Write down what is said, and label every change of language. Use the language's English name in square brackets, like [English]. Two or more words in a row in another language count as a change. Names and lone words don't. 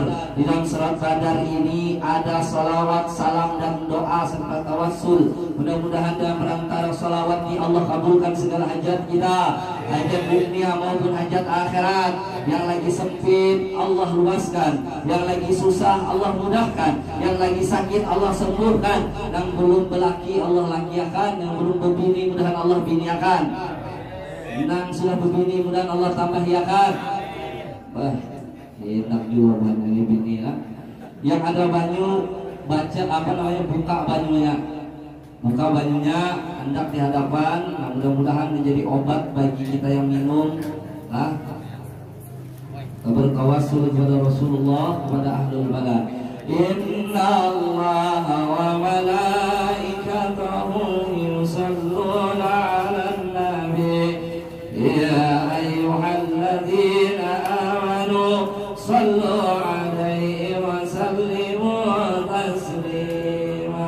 [Indonesian] Di dalam salat Badar ini ada salawat, salam dan doa serta tawassul. Mudah-mudahan dalam perantara salawat ini Allah kabulkan segala hajat kita, hajat dunia maupun hajat akhirat. Yang lagi sempit Allah luaskan, yang lagi susah Allah mudahkan, yang lagi sakit Allah sembuhkan, yang belum berlaki Allah lakiakan, yang belum berbini mudahan Allah biniakan, yang sudah berbini mudahan Allah tambah hiakan. Wah, enak juga banyak bini lah. [Banjar] Yang ada banyu baca buka banyunya. Buka banyunya hendak di hadapan. [Indonesian] Nah, mudah-mudahan menjadi obat bagi kita yang minum. Bertawassul kepada Rasulullah, kepada ahlul bala. [Arabic] إن الله وملائكته يصلون على النبي يا أيها الذين آمنوا صلوا عليه وسلموا تسليما.